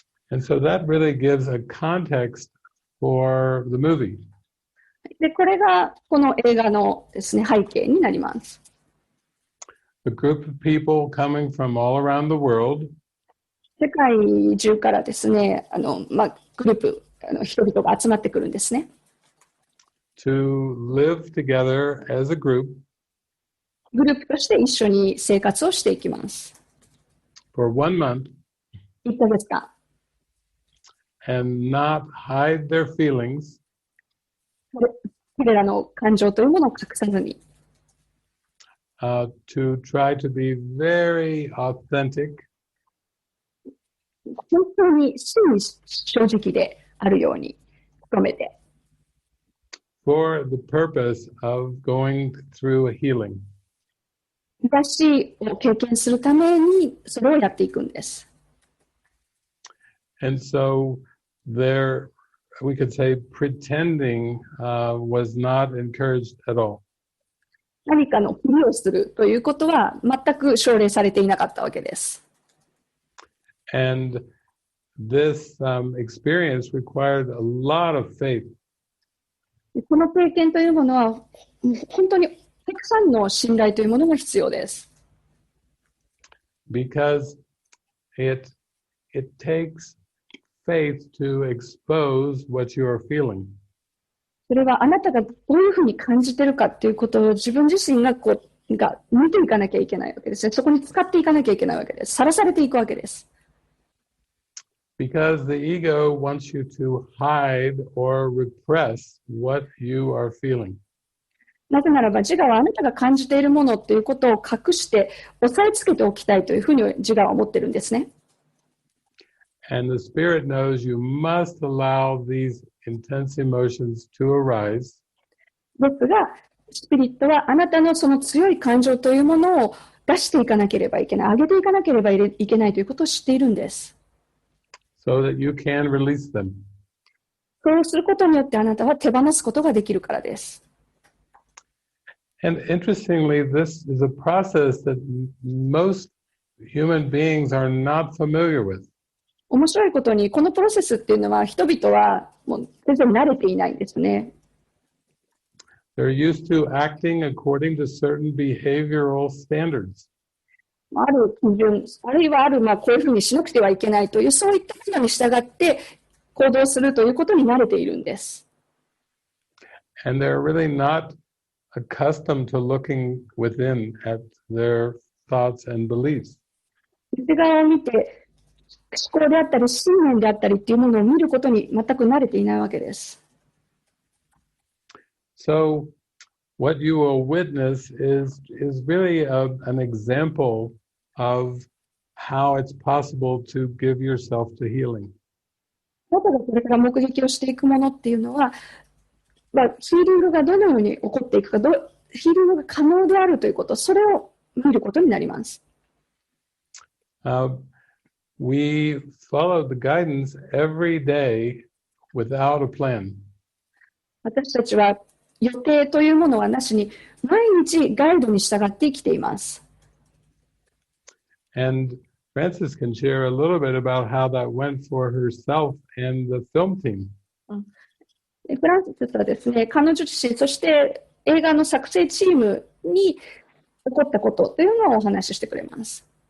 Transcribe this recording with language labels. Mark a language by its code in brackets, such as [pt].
[en] And so that really gives a context for the movie. [ja] で、これがこの映画のですね、背景になります。 [en] A group of people coming from all around the world. [ja] 世界中からですね、グループ、人々が集まってくるんですね。 [en] To live together as a group. [ja] グループとして一緒に生活をしていきます。 [en] For 1 month. [ja] 1ヶ月間。 [en] And not hide their feelings. [ja] 彼らの感情というものを隠さずに。 [en] To try to be very authentic. [ja] 本当に真に正直であるように努めて。 [en] For the purpose of going through a healing. [ja] 癒しを経験するためにそれをやっていくんです。 [en] And so there, we could say pretending was not encouraged at all. [ja] 何かのふりをするということは全く奨励されていなかったわけです。 [en] And this experience required a lot of faith. [ja] この経験というものは本当にたくさんの信頼というものが必要です。 [en] Because it takes faith to expose what you are feeling. [ja] それはあなたがどういうふうに感じているかということを自分自身が見ていかなきゃいけないわけですね。そこに使っていかなきゃいけないわけです。さらされていくわけです。 [en] Because the ego wants you to hide or repress what you are feeling. [ja] なぜならば自我はあなたが感じているものということを隠して押さえつけておきたいというふうに自我は思っているんですね。 [en] And the spirit knows you must allow these intense emotions to arise. [ja] ですが、スピリットはあなたのその強い感情というものを出していかなければいけない、上げていかなければいけないということを知っているんです。 [en] So that you can release them. [ja] そうすることによってあなたは手放すことができるからです。 [en] And interestingly, this is a process that most human beings are not familiar with. [ja] 面白いことに、このプロセスっていうのは人々はもう全然慣れていないんですね。 [en] They're used to acting according to certain behavioral standards. [ja] ある基準、あるいはこういうふうにしなくてはいけないという、そういったものに従って行動するということに慣れているんです。 [en] And they're really not accustomed to looking within at their thoughts and beliefs. [ja] 内側を見て、思考であったり、信念であったりっていうものを見ることに全く慣れていないわけです。 [en] So, what you will witness is really an example of how it's possible to give yourself to healing. [ja] あなたがこれから目撃をしていくものっていうのは、ヒーリングがどのように起こっていくか、ヒーリングが可能であるということ、それを見ることになります。 [en] We follow the guidance every day without a plan. [ja] 私たちは予定というものはなしに、毎日ガイドに従って生きています。 [en] And Frances can share a little bit about how that went for herself and the film team. [ja] フランシスはですね、彼女自身、そして映画の作成チームに起こったことというのをお話ししてくれます。